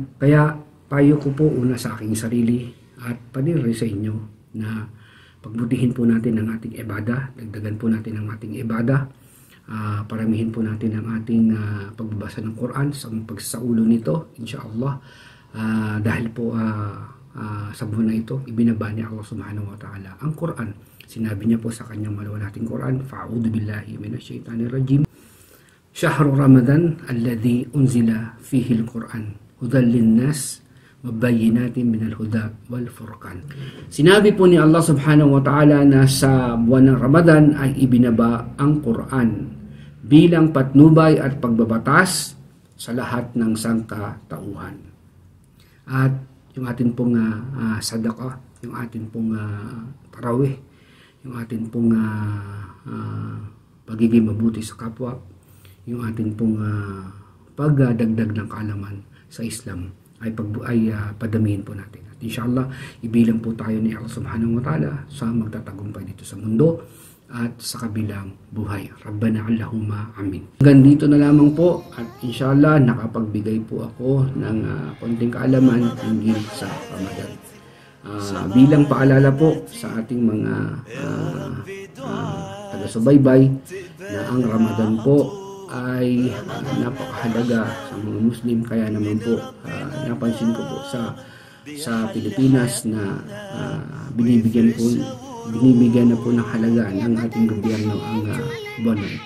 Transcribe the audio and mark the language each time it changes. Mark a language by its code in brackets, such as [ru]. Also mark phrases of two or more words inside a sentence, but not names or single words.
[tl] Kaya payo ko po una sa aking sarili at panir sa inyo na pagbutihin po natin ang ating ibada, dagdagan po natin ang ating ibada, paramihin po natin ang ating pagbabasa ng Quran sa pagsaulo nito, insyaAllah, dahil po sa buwan na ito, ibinaba ni Allah [ar] سبحانه وتعالى [tl] ang Quran. Sinabi niya po sa kanyang maluwalhating Quran, [ar] فأعوذ بالله من الشيطان الرجيم. شهر رمضان الذي أنزل فيه القرآن هدى للناس وبينات من الهدى والفرقان. [tl] Sinabi po ni Allah [ar] سبحانه وتعالى [tl] na sa buwan ng Ramadan ay ibinaba ang Quran bilang patnubay at pagbabatas sa lahat ng sangkatauhan. At yung atin pong sadaqah, yung atin pong tarawih, yung atin pong pagiging mabuti sa kapwa, yung atin pong pagdagdag ng kaalaman sa Islam ay padamihin po natin. At inshallah, ibilang po tayo ni Allah [ar] سبحانه وتعالى [tl] sa magtatagumpay dito sa mundo at sa kabilang buhay. [ar] ربنا اللهم آمين. [tl] Hanggang dito na lamang po at inshallah nakapagbigay po ako ng konting kaalaman hinggil sa Ramadan. Bilang paalala po sa ating mga taga-subaybay na ang Ramadan po ay napakahalaga sa mga Muslim, kaya naman po napansin ko po sa Pilipinas na binibigyan na po ng halaga ng ating gobyerno ang buwan na ito.